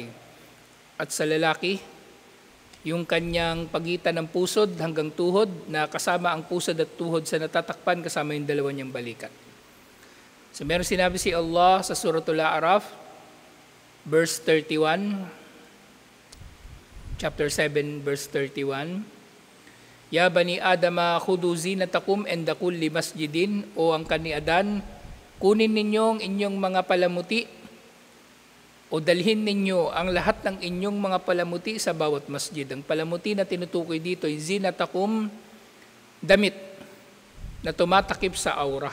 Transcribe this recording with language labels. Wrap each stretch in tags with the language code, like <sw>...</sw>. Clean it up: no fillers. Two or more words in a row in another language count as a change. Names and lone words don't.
<tl>At sa lalaki, yung kanyang pagitan ng pusod hanggang tuhod, na kasama ang pusod at tuhod sa natatakpan, kasama yung dalawa niyang balikat. So meron sinabi si Allah sa Suratul A'raf,</tl> <en>verse 31, chapter 7, verse 31,</en> <ar>يا بني آدم خذوا زينتكم عند كل مسجد,</ar> <tl>o</tl> <ar>ang kani Adan,</ar> <tl>kunin ninyo ang inyong mga palamuti o dalhin ninyo ang lahat ng inyong mga palamuti sa bawat masjid. Ang palamuti na tinutukoy dito ay zinatakum, damit. na tumatakip sa aura.</tl>